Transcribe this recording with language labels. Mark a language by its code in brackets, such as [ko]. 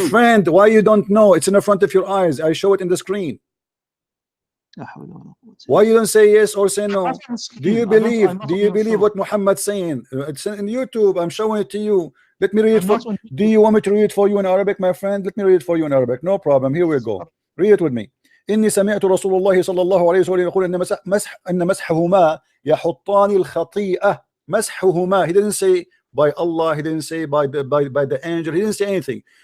[en] My friend, why you don't know? It's in the front of your eyes. I show it in the screen. Why you don't say yes or say no? Do you believe? Do you believe what Muhammad's saying? It's in YouTube. I'm showing it to you. Let me read it. Do you want me to read it for you in Arabic, my friend? Let me read it for you in Arabic. No problem. Here we go. Read it with me. [ar] إني سمعت رسول الله صلى الله عليه وسلم يقول إن مسحهما يحطان الخطيئة. مسحهما. [en] He didn't say by Allah, he didn't say by the angel, he didn't say anything.